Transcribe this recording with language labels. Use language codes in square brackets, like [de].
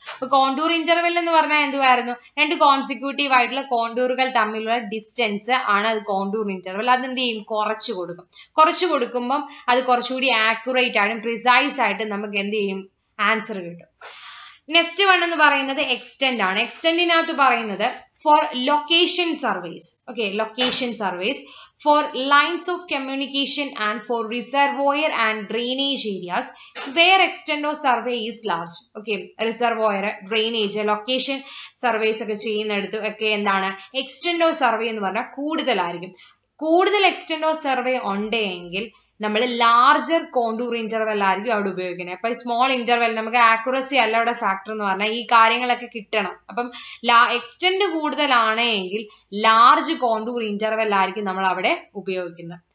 [ml] അപ്പൊ contour interval എന്ന് പറഞ്ഞാൽ എന്തുവായിരുന്നു? 2 കോൺസിക്യൂട്ടീവ് ആയിട്ടുള്ള കോണ്ടൂറുകൾ തമ്മിലുള്ള ഡിസ്റ്റൻസ് ആണ് അത് കോണ്ടൂർ ഇന്റർവെൽ. അത് എന്ത് ചെയ്യും? കുറച്ചു കൊടുക്കും. കുറച്ചു കൊടുക്കുമ്പം അത് കുറച്ചുകൂടി ആക്യുറേറ്റ് ആയിട്ടും പ്രിസൈസ് ആയിട്ട് നമുക്ക് എന്ത് ചെയ്യും? ആൻസർ കിട്ടും. നെക്സ്റ്റ് വൺ എന്ന് പറയുന്നത് എക്സ്റ്റെന്റ് ആണ്. എക്സ്റ്റെന്റിനകത്ത് പറയുന്നത് four location surveys. [en] Okay, location surveys for lines of communication and for reservoir and drainage areas where extent of survey is large. [ml] Okay, reservoir, drainage, location surveys ഒക്കെ ചെയ്യുന്നിടത്ത് ഒക്കെ എന്താണ് extent of survey എന്ന് പറഞ്ഞാൽ കൂടുതലായിരിക്കും. കൂടുതൽ extent of survey ഉണ്ടെങ്കിൽ നമ്മൾ ലാർജർ കോണ്ടൂർ ഇന്റർവെൽ ആയിരിക്കും അവിടെ ഉപയോഗിക്കുന്നത്. അപ്പൊ സ്മോൾ ഇന്റർവെൽ നമുക്ക് ആക്യുറസി അല്ല അവിടെ ഫാക്ടർ എന്ന് പറഞ്ഞാൽ ഈ കാര്യങ്ങളൊക്കെ കിട്ടണം. അപ്പം എക്സ്റ്റെന്റ് കൂടുതലാണെങ്കിൽ ലാർജ് കോണ്ടൂർ ഇന്റർവെൽ ആയിരിക്കും നമ്മൾ അവിടെ ഉപയോഗിക്കുന്നത്.